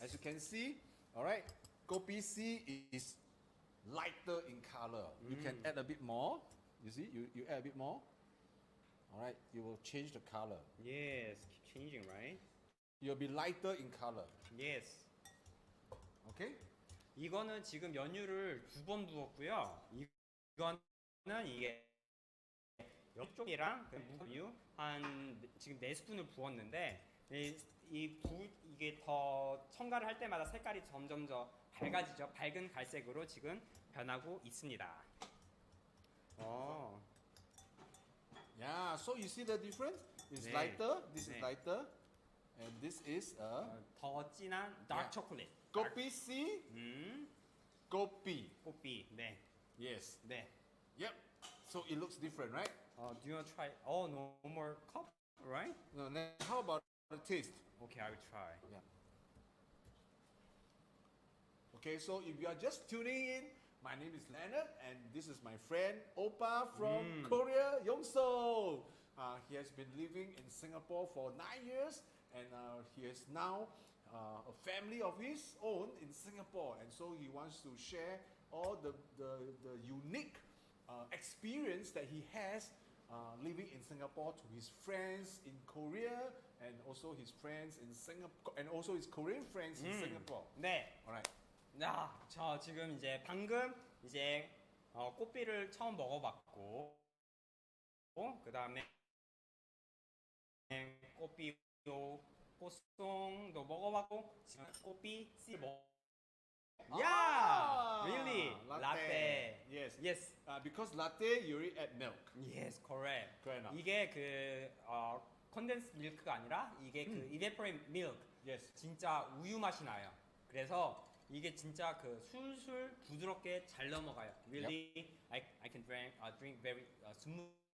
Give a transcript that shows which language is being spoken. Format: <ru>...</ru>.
<en>As you can see, all right, kopi C is lighter in color. You can add a bit more. You see, you add a bit more. All right, you will change the color. Yes. Keep changing, right? You'll be lighter in color. Yes. Okay?</en> <ko>이거는 지금 연유를 2번 부었고요. 이거는 이게 옆쪽이랑 무유 한 지금 4스푼을 부었는데 이게 더 첨가를 할 때마다 색깔이 점점 더 밝아지죠. 밝은 갈색으로 지금 변하고 있습니다.</ko> <en>Yeah, so you see the difference? It's</en> <ko>네.</ko> <en>lighter, this is</en> <ko>네.</ko> <en>lighter, and this is a</en> <ko>더 진한 dark</ko> <en>Yeah. chocolate.</en> <ms>kopi C, kopi.</ms> <ko>kopi. 네.</ko> <en>Yes.</en> <ko>네.</ko> <en>Yep. So it looks different, right? Do you want to try? Oh, no more cup, right? No, then how about the taste? Okay, I will try. Yeah. Okay, so if you are just tuning in, my name is Leonard, and this is my friend Oppa from Korea, Yongso. He has been living in Singapore for 9 years, and he has now a family of his own in Singapore, and so he wants to share all the unique experience that he has living in Singapore to his friends in Korea, and also his friends in Singapore, and also his Korean friends in Singapore.</en> <ko>네.</ko> <en>All right.</en> <ko>저 지금 이제 방금 이제 꽃비를 처음 먹어봤고, 그 다음에 꽃비요, 꽃송도 먹어봤고, 지금 꽃비 씨</ko> <en>Yeah, really, latte. Yes. Yes, Because latte you already add milk. yes, correct. Correct enough.</en> <ko>이게 그 condensed milk가 아니라 이게 그 evaporate milk.</ko> <en>Yes.</en> <ko>진짜 우유 맛이 나요. 그래서 이게 진짜 그 술술 부드럽게 잘 넘어가요.</ko> <en>Really, I can drink very smoothly.</en>